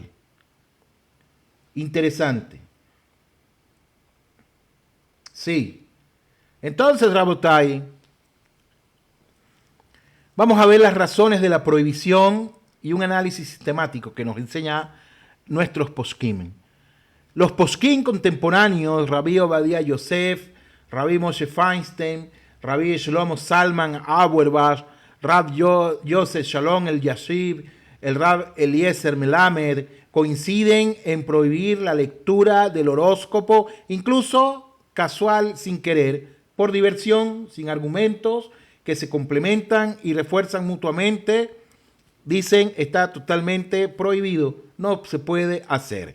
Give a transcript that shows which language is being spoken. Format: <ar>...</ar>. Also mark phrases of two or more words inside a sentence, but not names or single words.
<es>Interesante. Sí. Entonces, Rabotai, vamos a ver las razones de la prohibición y un análisis sistemático que nos enseña nuestros poskim. Los poskim contemporáneos, Rabbi Obadiah Yosef, Rabbi Moshe Feinstein, Rabbi Shlomo Salman Auerbach, Rab Yosef Shalom el Yashib, el Rab Eliezer Melamed, coinciden en prohibir la lectura del horóscopo, incluso casual, sin querer, por diversión, sin argumentos, que se complementan y refuerzan mutuamente. Dicen, está totalmente prohibido, no se puede hacer.</es>